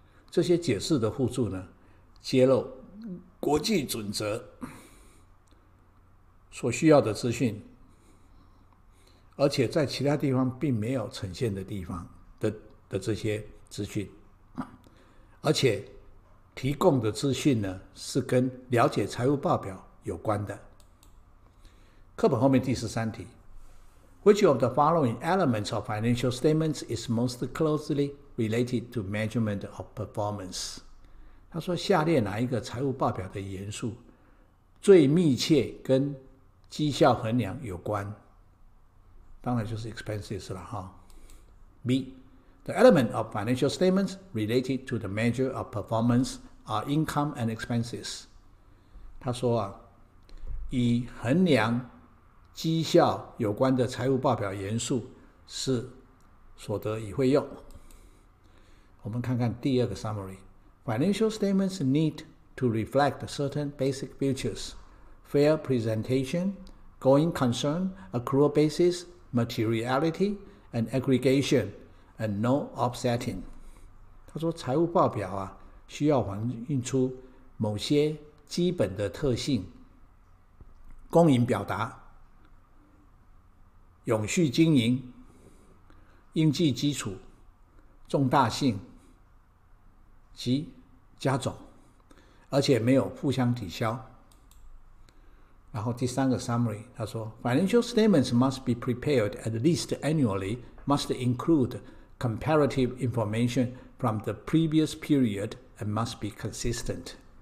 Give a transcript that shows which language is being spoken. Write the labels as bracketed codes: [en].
[zh] 这些解释的附注呢，揭露国际准则所需要的资讯，而且在其他地方并没有呈现的地方的这些资讯，而且提供的资讯呢，是跟了解财务报表有关的。课本后面第13题 [en] Which of the following elements of financial statements is most closely related to measurement of performance? [zh] 他说下列哪一个财务报表的元素最密切跟绩效衡量有关？当然就是 expenses 了哈。 [en] B. The element of financial statements related to the measure of performance are income and expenses. [zh] 他说以衡量绩效有关的财务报表元素是所得与费用。我们看看第二个 [en] summary。Financial statements need to reflect certain basic features: fair presentation, going concern, accrual basis, materiality, and aggregation, and no offsetting. [zh] 他说财务报表需要反映出某些基本的特性，公允表达，永续经营，应记基础，重大性及加总，而且没有互相抵消。然后第三个 summary 他说 [en] Financial statements must be prepared at least annually, must include comparative information from the previous period, and must be consistent.